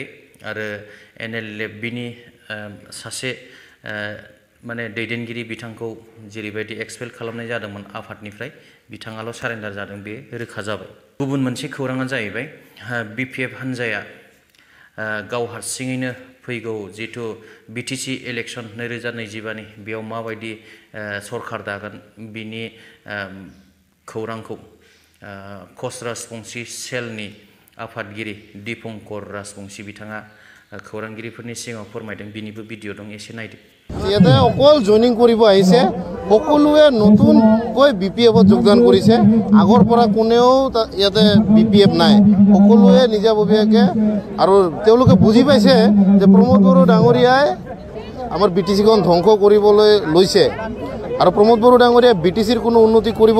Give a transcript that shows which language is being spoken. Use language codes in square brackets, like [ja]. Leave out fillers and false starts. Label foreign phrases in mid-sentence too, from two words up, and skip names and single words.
[brx] आरो NLFBनि सासे माने दैदेनगिरि बिथांखौ जेरैबायदि एक्सपेल खालामनाय जादोंमोन आफादनिफ्राय बिथाङाल' सारेन्डार जादों बे रोखा जाबाय गुबुन मोनसे खौराङा जाहैबाय BPF हान्जाया गाव हारसिङैनो फैगौ जिथु BTC इलेक्सन 2025नि बेयाव माबायदि सरकार दागोन बिनि खौरांखौ कच राजबंशी सेलनि आफादगिरि दीपंकर राजबंशी बिथाङा खौरांगिरिफोरनि सिगाङाव फोरमायदों बिनिबो भिडिअ दं एसे नायदो [as] ইয়াতে অকল জয়নিং কৰিব আহিছে সকলোৱে নতুনকৈ BPFত যোগদান কৰিছে আগৰ পৰা কোনেও ইয়াতে BPF নাই সকলোৱে নিজাববীয়াকৈ আৰু তেওঁলোকে বুজি পাইছে যে প্ৰমোদ বড়ো ডাঙৰীয়াই আমাৰ BTCখন ধ্বংস কৰিবলৈ লৈছে আৰু প্ৰমোদ বড়ো ডাঙৰীয়াই BTCৰ কোনো উন্নতি কৰিব